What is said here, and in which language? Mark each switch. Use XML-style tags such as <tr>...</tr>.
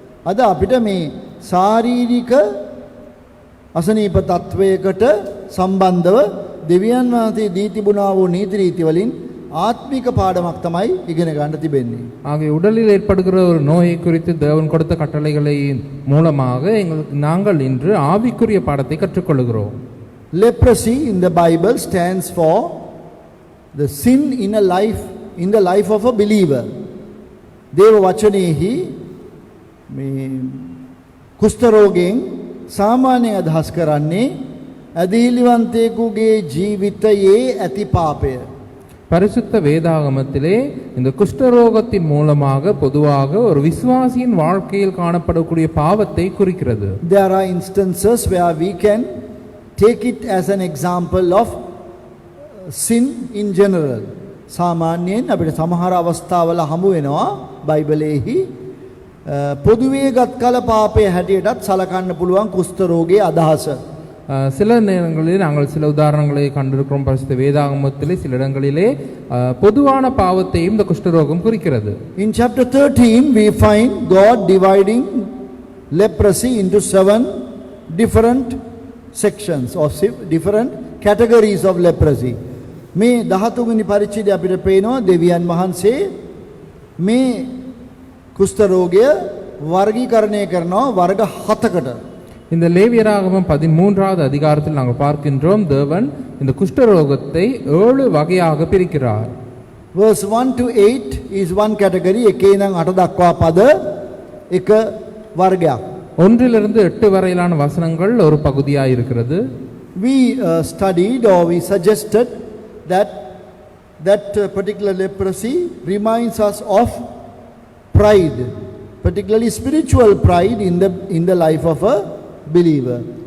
<si>අද අපිට මේ ශාරීරික අසනීප තත්වයකට සම්බන්ධව දෙවියන් වහන්සේ දී තිබුණා වූ නීති රීති වලින්</si> <ta>ஆத்மீக பாடமாக தமாய்</ta> <si>இගෙන ගන්න තිබෙන්නේ.</si> <ta>ஆகிய உடலில் ஏற்படுகிற ஒரு நோயை குறித்து தேவன் கொடுத்த கட்டளைகளை மூலமாக நாங்கள் இன்று ஆவிக்குரிய பாடத்தை கற்றுக்கொள்கிறோம்.</ta> <en>Leprosy in the Bible stands for the sin in the life of a believer.</en> <si>දේව වචනයේහි මේ කුෂ්ඨ රෝගයෙන් සාමාන්‍ය අදහස් කරන්නේ අදීලිවන්තයෙකුගේ ජීවිතයේ ඇති පාපය.</si> <ta>பரிசுத்த வேதாகமத்திலே இந்த குஷ்டரோகத்தின் மூலமாக பொதுவாக ஒரு விசுவாசியின் வாழ்க்கையில் காணப்படக்கூடிய பாவத்தை குறிக்கிறது.</ta> <en>There are instances where we can take it as an example of sin in general.</en> <si>සාමාන්‍යයෙන් අපිට සමහර අවස්ථාවල හමු වෙනවා බයිබලයේහි පොදුවේ ගත් කල පාපයේ හැටියටත් සලකන්න පුළුවන් කුෂ්ඨ රෝගයේ අදහස.</si> <ta>சில நேரங்களில் நாங்கள் சில உதாரணங்களை கண்டிருக்கிறோம். பரிசுத்த வேதாகமத்திலே சில இடங்களிலே பொதுவான பாவத்தையும் இந்த குஷ்டரோகம் குறிக்கிறது.</ta> <en>In chapter 13 we find God dividing leprosy into 7 different sections or different categories of leprosy.</en> <si>මේ 13 වෙනි පරිච්ඡේදය අපිට පේනවා දෙවියන් වහන්සේ මේ කුෂ්ඨ රෝගය වර්ගීකරණය කරනවා වර්ග 7කට.</si> <ta>இந்த லேவியராகமம் 13வது அதிகாரத்தில் நாங்கள் பார்க்கின்றோம் தேவன் இந்த குஷ்டரோகத்தை 7 வகையாக பிரிக்கிறார்.</ta> <en>Verse 1 to 8 is one category.</en> <si>එකේ ඉඳන් 8 දක්වා පද එක වර්ගයක්.</si> <ta>1லிருந்து 8 வரையிலான வசனங்கள் ஒரு பகுதியாக இருக்கிறது.</ta> <en>We studied or we suggested that particular leprosy reminds us of pride, particularly spiritual pride in the life of a believer.</en>